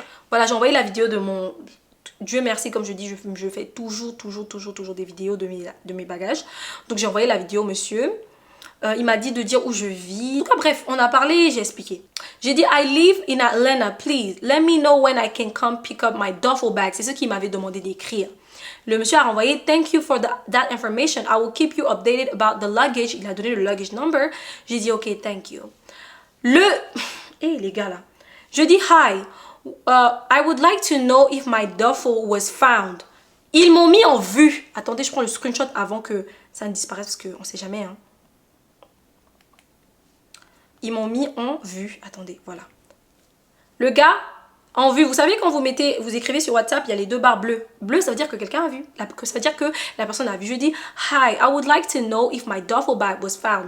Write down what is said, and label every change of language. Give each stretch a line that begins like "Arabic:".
French: Voilà, j'ai envoyé la vidéo de mon... Dieu merci, comme je dis, je fais toujours des vidéos de mes bagages. Donc, j'ai envoyé la vidéo au monsieur. Il m'a dit de dire où je vis. Enfin, bref, on a parlé, j'ai expliqué. J'ai dit,
English: I live in Atlanta, please. Let me know when I can come pick up my duffel bag.
French: C'est ce qu'il m'avait demandé d'écrire. Le monsieur a renvoyé,
English: thank you for that information. I will keep you updated about the luggage.
French: Il a donné le luggage number. J'ai dit,
English: ok, thank you.
French: Les gars là. Je dis, hi.
English: I would like to know if my duffel was found.
French: Ils m'ont mis en vue. Attendez, je prends le screenshot avant que ça ne disparaisse parce qu'on ne sait jamais. Hein. Ils m'ont mis en vue. Attendez, voilà. Le gars, en vue. Vous savez, quand vous écrivez sur WhatsApp, il y a les deux barres bleues. Bleu, ça veut dire que quelqu'un a vu. Ça veut dire que la personne a vu. Je dis,
English: hi, I would like to know if my duffel bag was found.